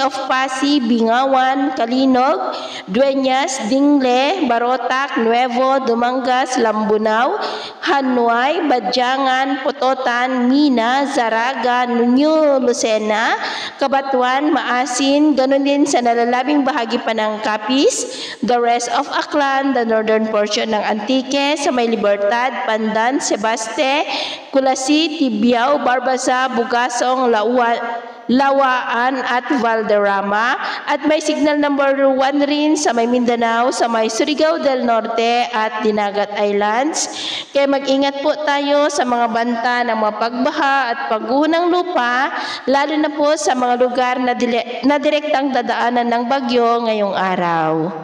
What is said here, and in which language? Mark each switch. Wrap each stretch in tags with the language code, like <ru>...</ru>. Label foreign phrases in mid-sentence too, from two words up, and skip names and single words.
<tl>of Pasig, Bingawan, Kalinog, Dueñas, Dingle, Barotac, Nuevo, Dumangas, Lambunao, Hanuay, Badyangan, Pototan, Mina, Zaraga, New Lucena, Cabatuan, Maasin, ganun din sa nalalabing bahagi pa ng Capiz,</tl> <en>the rest of Aklan, the northern portion ng Antique, sa may Libertad, Pandan, Sebaste, Kulasi, Tibiao, Barbasa, Bugasong,</en> <tl>Lawaan at Valderrama, at may signal number 1 rin sa may Mindanao, sa may Surigao del Norte at Dinagat Islands. Kaya mag-ingat po tayo sa mga banta ng mga pagbaha at pagguho ng lupa, lalo na po sa mga lugar na direktang dadaanan ng bagyo ngayong araw.</tl>